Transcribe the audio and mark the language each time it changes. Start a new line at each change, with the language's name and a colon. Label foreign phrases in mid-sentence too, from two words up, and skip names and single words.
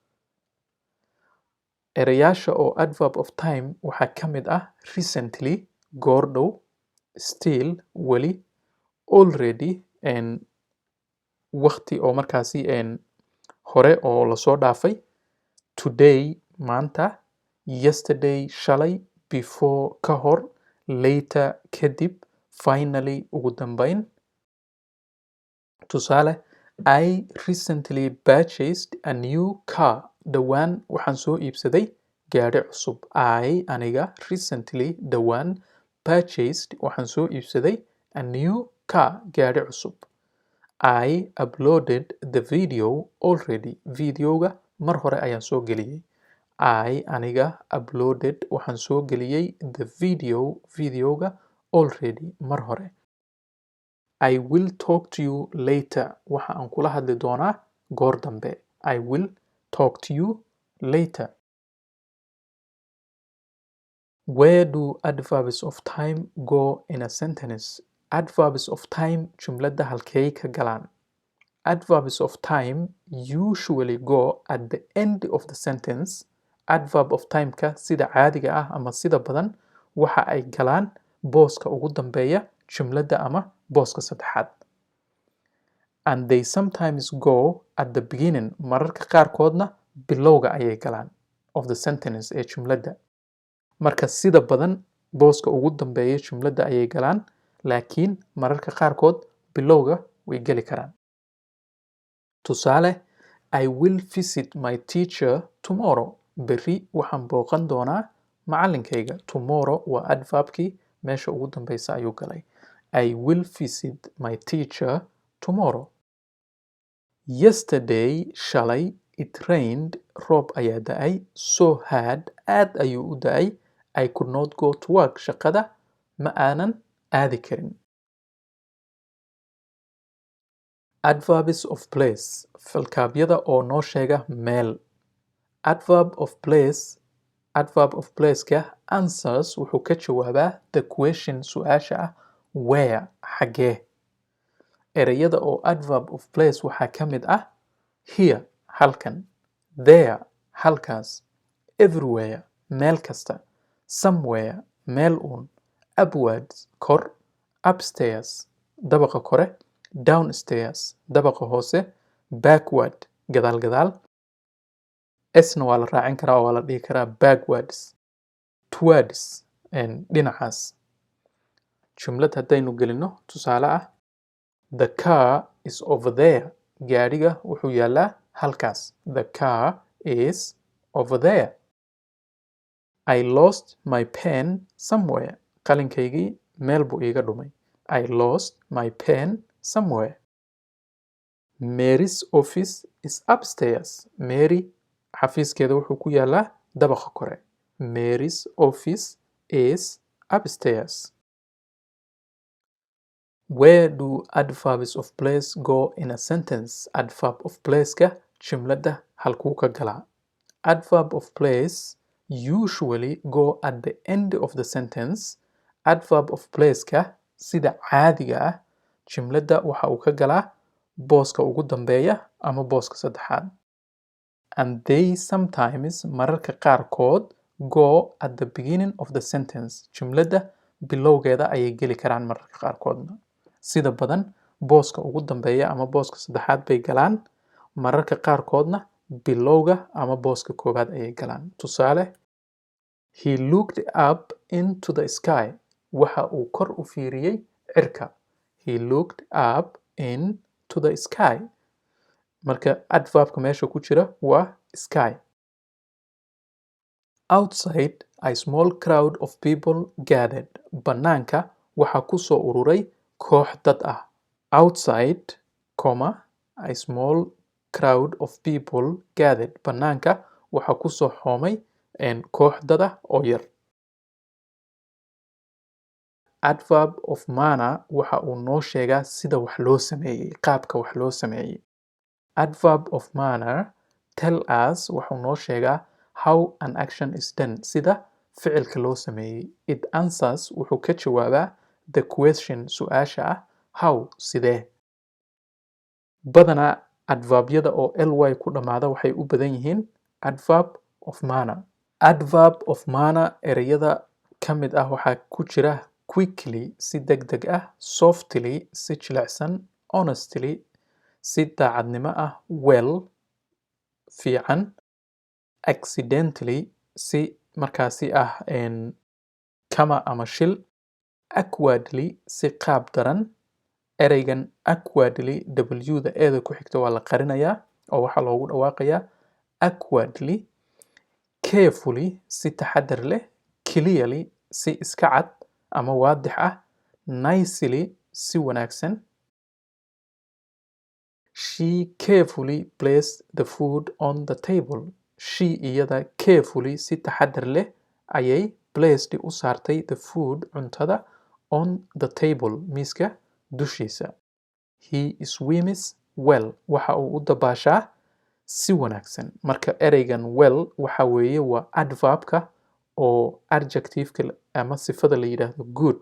Somali: erayaasha oo
English: adverb of time
Somali: waxaa ka mid ah recently goordhow still weli already waqti oo markaasi hore oo lasoo dhaafay today maanta yesterday shalay before ka hor later kadib finally ugu dambeyn tusaale
English: I recently purchased a new car
Somali: dhowaan waxaan soo iibsaday gaadhi cusub I aniga recently dhowaan purchased waxaan soo iibsaday
English: a new car
Somali: gaadhi cusub
English: I uploaded the video already
Somali: videoga mar hore ayaan soo geliyey I aniga uploaded waxaan soo geliyey the videoga already mar hore
English: I will talk to you later
Somali: waxa aan kula hadli doonaa goor dambe
English: I will talk to you later Where do adverbs of time go in a sentence adverbs of time
Somali: jumladda halkay ka galaan
English: adverbs of time usually go at the end of the sentence adverb of time-ka sida
Somali: caadiga ah ama sida badan waxa ay galaan booska ugu dambeeya jumladda ama booska saddexaad
English: and they sometimes go at the beginning
Somali: mararka qaarkoodna bilowga ayay galaan
English: of the sentence
Somali: ee jumladda marka sida badan booska ugu dambeeya jumladda ayay galaan laakiin mararka qaarkood bilowga way geli karaan tusaale
English: I will visit my teacher tomorrow
Somali: berri waxaan booqan doonaa macallinkayga tomorrow waa adverbkii meesha ugu dambeysa ayuu galay
English: I will visit my teacher tomorrow
Somali: yesterday shalay
English: it rained
Somali: roob ayaa da'ay
English: so hard
Somali: aad ayuu u da'ay
English: I could not go to work.
Somali: Shaqada ma aanan aadi karin.
English: Adverbs of place.
Somali: Falkaabyada oo noo sheega meel.
English: Adverb of place-ka answers
Somali: wuxuu ka jawaabaa
English: the question
Somali: su-aasha ah
English: where xagee.
Somali: Ereyada oo
English: adverb of place
Somali: waxaa ka mid ah here halkan, there halkaas, everywhere meel kasta, somewhere meel uun, upwards kor, upstairs dabaqa kore, downstairs dabaqa hoose, backward gadaal gadaal. Sna waa la raacin karaa oo waa la dhihi karaa backwards, towards dhinacaas. Jumlad haddaynu gelino tusaale ah
English: the car is over there.
Somali: Gaadhiga wuxuu yaalaa halkaas.
English: The car is over there. I lost my pen somewhere.
Somali: Qalinkaygii meel buu iiga dhumay.
English: I lost my pen somewhere. Mary's office is upstairs.
Somali: Mary xafiiskeeda wuxuu ku yaalaa dabaqa kore.
English: Mary's office is upstairs. Where do adverbs of place go in a sentence? Adverb of place-
Somali: ka jumladda halkuu ka galaa.
English: Adverb of place usually go at the end of the sentence. Adverb of place-
Somali: ka sida caadiga ah jumladda waxa uu ka galaa booska ugu dambeeya ama booska saddexaad.
English: And they sometimes
Somali: mararka qaarkood
English: go at the beginning of the sentence.
Somali: Jumladda bilowgeeda ayay geli karaan mararka qaarkoodna. Sida badan booska ugu dambeeya ama booska saddexaad bay galaan, mararka qaarkoodna bilowga ama booska koowaad ayay galaan. Tusaale,
English: he looked up into the sky.
Somali: Waxa uu kor u fiiriyey cirka.
English: He looked up into the sky.
Somali: Marka adverbka meesha ku jira waa sky.
English: Outside, a small crowd of people gathered.
Somali: Banaanka waxaa ku soo ururay koox dad ah.
English: Outside, a small crowd of people gathered.
Somali: Banaanka waxaa ku soo xoomay koox dad ah oo yar.
English: Adverb of manner
Somali: waxa uu noo sheegaa sida wax loo sameeyey, qaabka wax loo sameeyey.
English: Adverb of manner tell us
Somali: wuxuu noo sheegaa
English: how an action is done,
Somali: sida ficilka loo sameeyey.
English: It answers
Somali: wuxuu ka jawaabaa
English: the question
Somali: su-aasha ah
English: how sidee.
Somali: Badanaa adverbyada oo ly ku dhammaada waxay u badan yihiin
English: adverb of manner. Adverb of manner
Somali: ereyada ka mid ah waxaa ku jira quickly si degdeg ah, softly si jilicsan, honestly si daacadnimo ah, well fiican, accidentally si markaasi ah kama ama shil, awkwardly si qaab daran. Ereygan awkwardly w-da eeda ku xigta waa la qarinayaa oo waxaa loogu dhawaaqayaa awkwardly. Carefully si taxadar leh, clearly si iska cad ama waadix ah, nicely si wanaagsan.
English: She carefully placed the food on the table.
Somali: She iyada carefully si taxadar leh ayay placed u saartay
English: the food
Somali: cuntada
English: on the table
Somali: miiska dushiisa.
English: He swims well.
Somali: Waxa uu u dabaashaa si wanaagsan. Marka ereygan well waxa weeye waa adverbka oo adjectiveka ama sifada la yidhaahdo good.